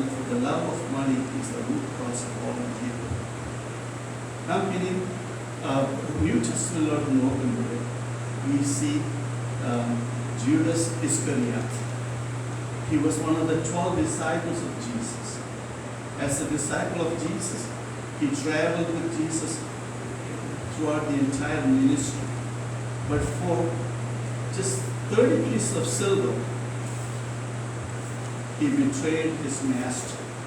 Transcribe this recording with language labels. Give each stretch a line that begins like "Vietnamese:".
English: The love of money is the root cause of all evil.
Malayalam: നാം ഇനി new ടെസ്റ്റ്മെന്റിലോട്ട് നോക്കുമ്പോൾ
English: we see Judas Iscariot. He was one of the 12 disciples of Jesus. As a disciple of Jesus, he traveled with Jesus throughout the entire ministry. But for just 30 pieces of silver, he betrayed his master.